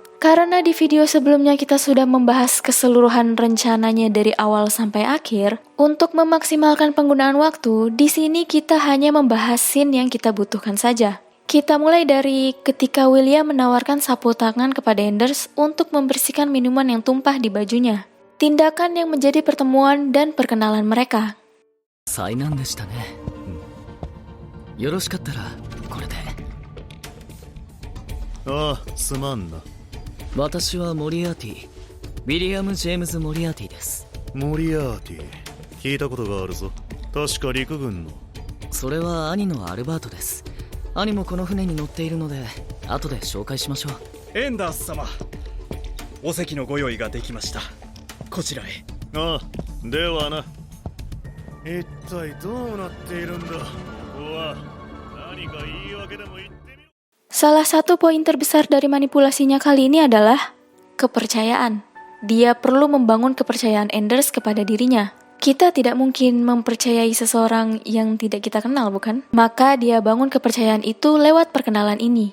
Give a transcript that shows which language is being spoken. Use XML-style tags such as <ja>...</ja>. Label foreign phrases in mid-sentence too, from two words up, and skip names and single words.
<id>Karena di video sebelumnya kita sudah membahas keseluruhan rencananya dari awal sampai akhir, untuk memaksimalkan penggunaan waktu, di sini kita hanya membahas scene yang kita butuhkan saja. Kita mulai dari ketika William menawarkan sapu tangan kepada Enders untuk membersihkan minuman yang tumpah di bajunya. Tindakan yang menjadi pertemuan dan perkenalan mereka.</id> <ja>災難でしたね。よろしかったらこれで。ああ、すまんな。私はモリアーティ、ウィリアム・ジェームズ・モリアーティです。モリアーティ、聞いたことがあるぞ。確か陸軍の。それは兄のアルバートです。兄もこの船に乗っているので後で紹介しましょう。エンダース様、お席のご用意ができました。こちらへ。ああ、ではな。一体どうなっているんだ。ここは何か言い訳でも言ってみろ。</ja> <id>Salah satu poin terbesar dari manipulasinya kali ini adalah kepercayaan. Dia perlu membangun kepercayaan Enders kepada dirinya. Kita tidak mungkin mempercayai seseorang yang tidak kita kenal, bukan? Maka dia bangun kepercayaan itu lewat perkenalan ini.</id>